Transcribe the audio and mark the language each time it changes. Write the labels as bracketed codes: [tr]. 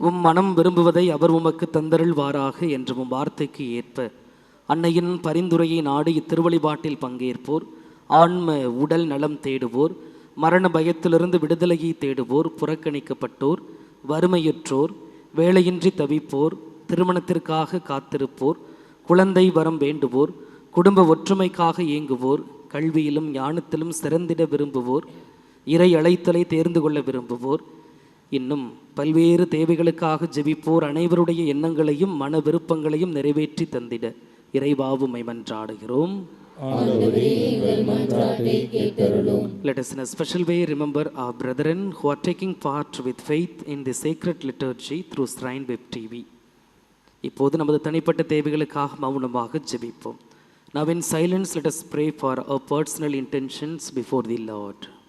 [ta] உம் மனம் விரும்புவதை அவர் உமக்கு தந்தருள்வாராக என்றும் வார்த்தைக்கு ஏற்ப அன்னையின் பரிந்துரையை நாடி இத்திருவழிபாட்டில் பங்கேற்போர், ஆன்ம உடல் நலம் தேடுவோர், மரண பயத்திலிருந்து விடுதலையை தேடுவோர், புறக்கணிக்கப்பட்டோர், வறுமையுற்றோர், வேலையின்றி தவிப்போர், திருமணத்திற்காக காத்திருப்போர், குழந்தை வரம் வேண்டுவோர், குடும்ப ஒற்றுமைக்காக இயங்குவோர், கல்வியிலும் ஞானத்திலும் சிறந்திட விரும்புவோர், இறை அழைத்தலை தேர்ந்து கொள்ள விரும்புவோர், இன்னும் பல்வேறு தேவைகளுக்காக ஜெபிப்போர் அனைவருடைய எண்ணங்களையும் மன விருப்பங்களையும் நிறைவேற்றி தந்திட இறைவா உம்மை மன்றாடுகிறோம். [en] Let us in a special way remember our brethren who are taking part with faith in the sacred liturgy through Shrine Web TV. [ta] இப்போது நமது தனிப்பட்ட தேவைகளுக்காக மௌனமாக ஜெபிப்போம். [en] Now in silence let us pray for our personal intentions before the Lord.